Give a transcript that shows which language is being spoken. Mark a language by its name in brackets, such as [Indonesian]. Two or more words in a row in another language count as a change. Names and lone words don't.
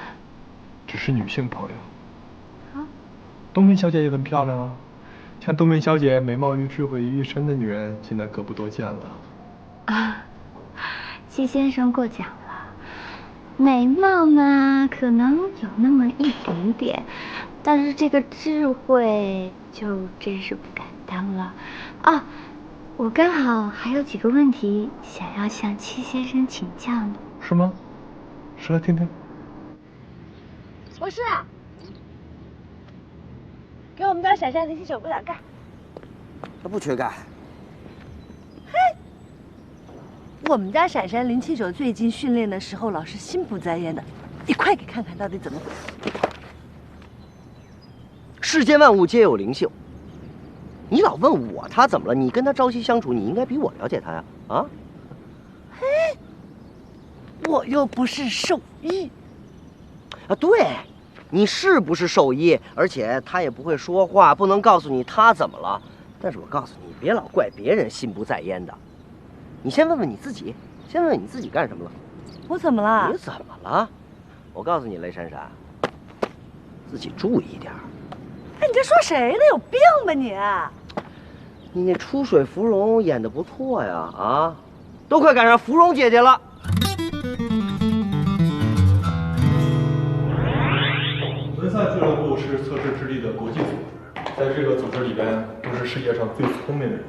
[Chinese] 只是女性朋友。啊，冬眠小姐也很漂亮啊，像冬眠小姐美貌与智慧于一身的女人，现在可不多見了。啊，戚先生過獎了，美貌嘛，可能有那麼一點點，但是這個智慧就真是不敢當了。啊，我剛好還有幾個問題想要向戚先生請教呢。是嗎？說來聽聽。博士，給我們家閃閃09補點鈣。他不缺鈣。我們家閃閃079最近訓練的時候老是心不在焉的，你快給看看到底怎麼回事。世間萬物皆有靈性，你老問我他怎麼了？你跟他朝夕相處，你應該比我了解他呀！啊？嘿，我又不是獸醫。啊，對，你是不是獸醫？而且他也不會說話，不能告訴你他怎麼了。但是我告訴你，別老怪別人心不在焉的。你先問問你自己，先問問你自己幹什麼了？我怎麼了？你怎麼了？我告訴你，雷閃閃，自己注意點。哎，你這說誰呢？有病吧你？你那出水芙蓉演得不錯呀，啊，都快趕上芙蓉姐姐了。文賽俱樂部是測試智力的國際組織，在這個組織裡邊都是世界上最聰明的人。